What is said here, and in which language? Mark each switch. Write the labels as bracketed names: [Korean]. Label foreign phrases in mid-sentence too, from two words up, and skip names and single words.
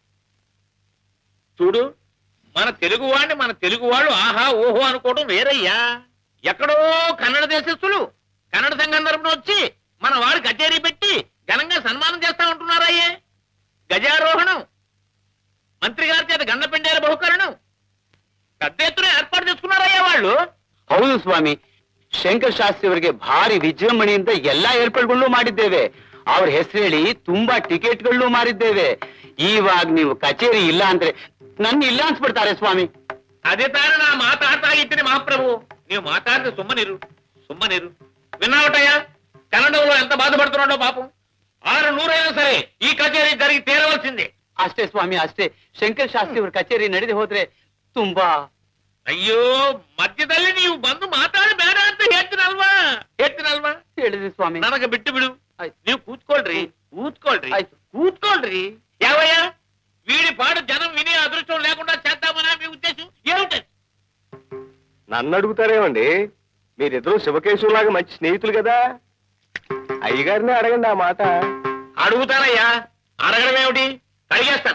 [Telugu] చూడు, మన తెలుగు వాళ్ళు ఆహా ఓహో అనుకోవడం వేరయ్యా. ఎక్కడో కన్నడ దేశస్తులు కన్నడ సంఘం తరపున వచ్చి మన వాడు కచేరీ పెట్టి ఘనంగా సన్మానం చేస్తా ఉంటున్నారయ్యే. గజారోహణం, మంత్రి గారి చేత గండపెండేల బహుకరణం పెద్ద ఎత్తున ఏర్పాటు చేసుకున్నారయ్యಾ వాళ్ళు. [Kannada] ಹೌದು ಸ್ವಾಮಿ, ಶಂಕರ್ ಶಾಸ್ತ್ರಿ ಅವರಿಗೆ ಭಾರಿ ವಿಜೃಂಭಣೆಯಿಂದ ಎಲ್ಲಾ ಏರ್ಪಾಡುಗಳು ಮಾಡಿದ್ದೇವೆ. ಅವ್ರ ಹೆಸರು ಹೇಳಿ ತುಂಬಾ ಟಿಕೆಟ್ಗಳು ಮಾರಿದ್ದೇವೆ. ಇವಾಗ ನೀವು ಕಚೇರಿ ಇಲ್ಲ ಅಂದ್ರೆ ನನ್ನ ಇಲ್ಲ ಅನ್ಸ್ಬಿಡ್ತಾರೆ ಸ್ವಾಮಿ. [Telugu] అదే తాను నా మాట్లాడతాగిత్తిని మహాప్రభు. నీవు మాట్లాడితే సుమ్మనిరు విన్నావటయ్యా, కన్నడంలో ఎంత బాధపడుతున్నాడో పాపం. 600 అయినా సరే ఈ కచేరీ జరిగి తీరవలసిందే. [Kannada] ಅಷ್ಟೇ ಸ್ವಾಮಿ ಅಷ್ಟೇ. ಶಂಕರ್ ಶಾಸ್ತ್ರಿ ಅವ್ರ ಕಚೇರಿ ನಡೆದು ಹೋದ್ರೆ ತುಂಬಾ. ಅಯ್ಯೋ ಮಧ್ಯದಲ್ಲಿ ನೀವು ಬಂದು ಮಾತಾಡ ಬೇಡ ಅಂತ ಹೇಳ್ತೀನಲ್ವಾ ಹೇಳಿದ್ರಿ ಸ್ವಾಮಿ. ನನಗೆ ಬಿಟ್ಟು ಬಿಡು. ಆಯ್ತು. ನೀವು ಕೂತ್ಕೊಳ್ರಿ ಆಯ್ತು. [Telugu] కూర్చోండి ఏవయ్యా వీడి పాడు జనం వినే అదృష్టం లేకుండా చేద్దామనా మీ ఉద్దేశం ఏమిటి? నన్ను అడుగుతారేమండి, మీరిద్దరూ శివకేశవులాగా మంచి స్నేహితులు కదా, అయ్యగారిని అడగండి ఆ మాట. అడుగుతానయ్యా, అడగడం ఏమిటి? అడిగేస్తాను.